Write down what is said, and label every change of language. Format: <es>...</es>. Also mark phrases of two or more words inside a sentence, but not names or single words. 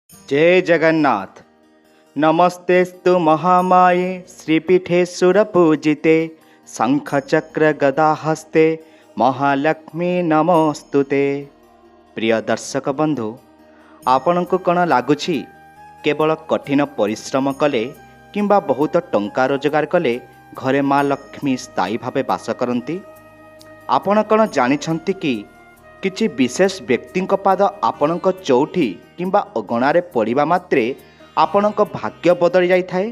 <or>ଜୟ ଜଗନ୍ନାଥ।</or> <sa>नमस्तेस्तु महामाये श्रीपीठे सुरपूजिते शंखचक्र गदाहस्ते महालक्ष्मी नमोस्तुते।</sa> <or>ପ୍ରିୟ ଦର୍ଶକ ବନ୍ଧୁ, ଆପଣଙ୍କୁ କଣ ଲାଗୁଛି କେବଳ କଠିନ ପରିଶ୍ରମ କଲେ କିମ୍ବା ବହୁତ ଟଙ୍କା ରୋଜଗାର କଲେ ଘରେ ମା' ଲକ୍ଷ୍ମୀ ସ୍ଥାୟୀ ଭାବେ ବାସ କରନ୍ତି? ଆପଣ କଣ ଜାଣିଛନ୍ତି କି କିଛି ବିଶେଷ ବ୍ୟକ୍ତିଙ୍କ ପାଦ ଆପଣଙ୍କ ଚଉଠି କିମ୍ବା ଅଗଣାରେ ପଡ଼ିବା ମାତ୍ରେ ଆପଣଙ୍କ ଭାଗ୍ୟ ବଦଳି ଯାଇଥାଏ।</or>